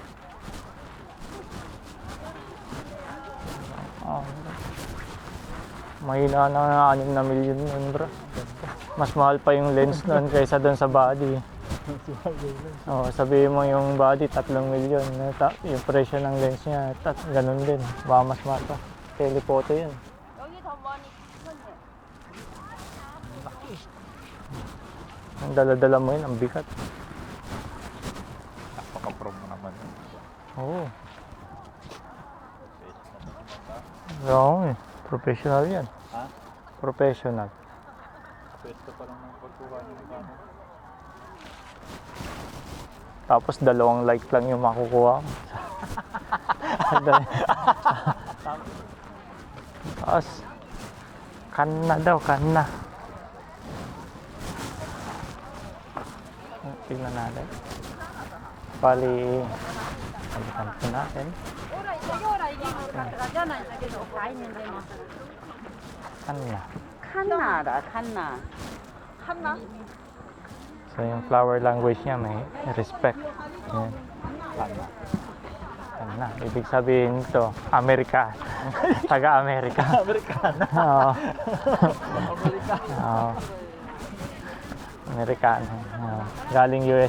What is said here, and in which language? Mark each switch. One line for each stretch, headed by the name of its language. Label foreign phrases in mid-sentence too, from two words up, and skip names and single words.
Filipino: Mahina na 6 na milyon yun, bro. Mas mahal pa yung lens nun kaysa doon sa body. Oh, sabihin mo yung body 3 milyon. Yung presyo ng lens niya, ganun din. Baka mas mahal pa. Telephoto yun.
Korean: 여기 더 많이 크네.
Filipino: Ang dala-dala mo yun, ang bigat. Napaka-pro mo naman. Oo. Oo, eh. Professional yan. Ha? Professional. Pwesto pa lang ng pagkuha ng gamit. Tapos 2 like lang yung makukuha mo. Tapos, kanna daw, kanna. Tignan natin. Bali, balikan po natin. Kanna.
Korean: 칸나라, 칸나. 한나?
Filipino: So yung
English: flower language
Filipino: niya may respect. Yan. Kanna. Ibig sabihin ito, Amerika. Taga-Amerika. Amerikano. Oo. Oo. Amerikano. Oo. Galing US.